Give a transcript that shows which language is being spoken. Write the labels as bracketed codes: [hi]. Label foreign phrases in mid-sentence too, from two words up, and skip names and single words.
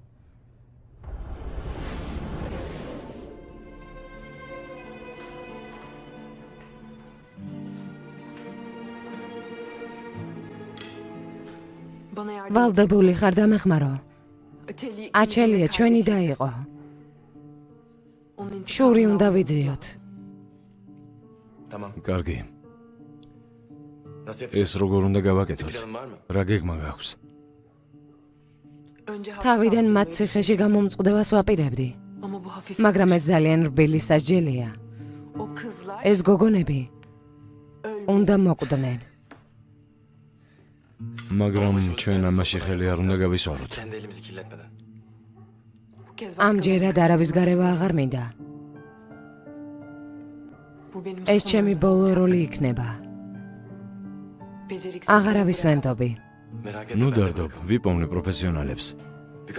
[ka] ვალდებული ხარ დამეხმარო. აჩელია ჩვენი და იყო. შური უნდა ვიძიოთ. [tr] Tamam. [ka] კარგი. [tr] Nasıl [ka] ეს როგორ უნდა გავაკეთოთ? [tr] Planın var mı? [ka] რა გეგმა გაქვს? თავიდან მათ ციხეში გამომწყდევას ვაპირებდი. მაგრამ ეს ძალიან რბილი სასჯელია. ეს გოგონები უნდა მოკვდნენ. მაგრამ ჩვენ ამაში ხელი არ უნდა გავისვაროთ. [tr] Kendi elimizi kirletmeden. [ka] ამჯერად არავის გარევა აღარ მინდა. ეს ჩემი ბოლო როლი იქნება. აღარავის ვენდობი. [tr] Merak [ka] ნუ [tr] etme. [ka] დარდობ, ვიპოვნე პროფესიონალებს. [tr] Birkaç